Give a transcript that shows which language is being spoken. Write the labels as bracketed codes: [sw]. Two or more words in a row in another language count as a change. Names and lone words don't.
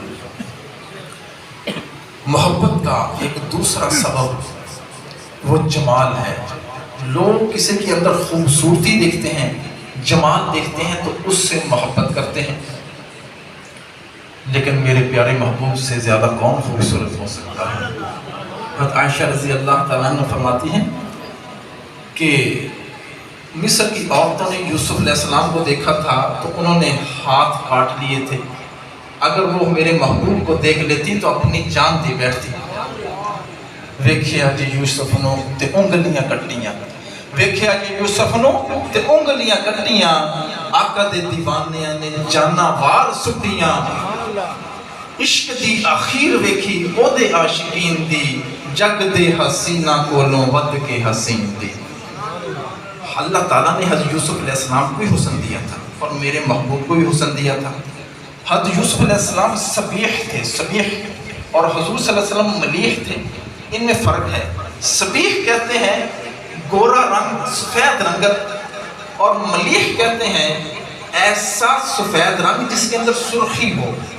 [ur] محبت کا ایک دوسرا سبب وہ جمال ہے، لوگ کسی کے اندر خوبصورتی دیکھتے ہیں، جمال دیکھتے ہیں تو اس سے محبت کرتے ہیں، لیکن میرے پیارے محبوب سے زیادہ کون خوبصورت ہو سکتا ہے؟ حضرت عائشہ [ar] رضی اللہ تعالیٰ عنہ [ur] فرماتی ہیں کہ مصر کی عورتوں نے یوسف [ar] علیہ السلام [ur] کو دیکھا تھا تو انہوں نے ہاتھ کاٹ لیے تھے، اگر وہ میرے محبوب کو دیکھ لیتی تو اپنی جان دی بیٹھتی۔ [pa] ویکھیا جی یوسف نو تے انگلیاں کٹیاں، ویکھیا جی یوسف نو تے انگلیاں کٹیاں، آقا دے دیوانیاں نے جانا وار سٹیاں، عشق دی آخیر ویکھی او دے عاشقین دی، جگ دے حسینہ کولوں ود کے حسین دی۔ [ur] اللہ تعالیٰ نے حضرت یوسف [ar] علیہ السلام [ur] کو بھی حسن دیا تھا اور میرے محبوب کو بھی حسن دیا تھا۔ حضرت یوسف [ar] علیہ السلام [ur] صبیح تھے، صبیح، اور حضور [ar] صلی اللہ علیہ وسلم [ur] ملیح تھے، ان میں فرق ہے۔ صبیح کہتے ہیں گورا رنگ سفید رنگت، اور ملیح کہتے ہیں ایسا سفید رنگ جس کے اندر سرخی ہو۔